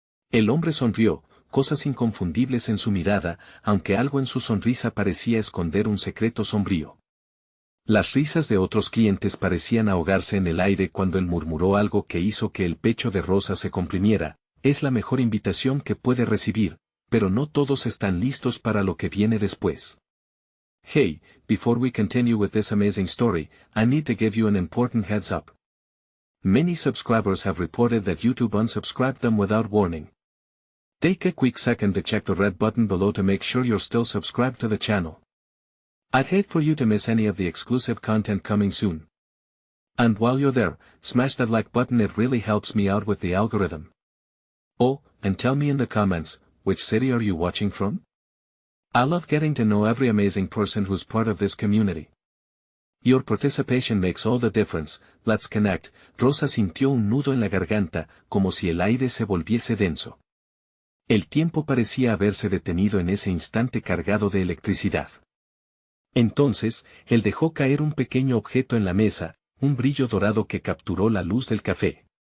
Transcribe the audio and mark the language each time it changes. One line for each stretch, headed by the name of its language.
Spanish: El hombre sonrió, cosas inconfundibles en su mirada, aunque algo en su sonrisa parecía esconder un secreto sombrío. Las risas de otros clientes parecían ahogarse en el aire cuando él murmuró algo que hizo que el pecho de Rosa se comprimiera. Es la mejor invitación que puede recibir, pero no todos están listos para lo que viene después.
English: Hey, before we continue with this amazing story, I need to give you an important heads up. Many subscribers have reported that YouTube unsubscribed them without warning. Take a quick second to check the red button below to make sure you're still subscribed to the channel. I'd hate for you to miss any of the exclusive content coming soon. And while you're there, smash that like button, it really helps me out with the algorithm. Oh, and tell me in the comments, which city are you watching from? I love getting to know every amazing person who's part of this community. Your participation makes all the difference. Let's connect.
Spanish: Rosa sintió un nudo en la garganta, como si el aire se volviese denso. El tiempo parecía haberse detenido en ese instante cargado de electricidad. Entonces, él dejó caer un pequeño objeto en la mesa, un brillo dorado que capturó la luz del café.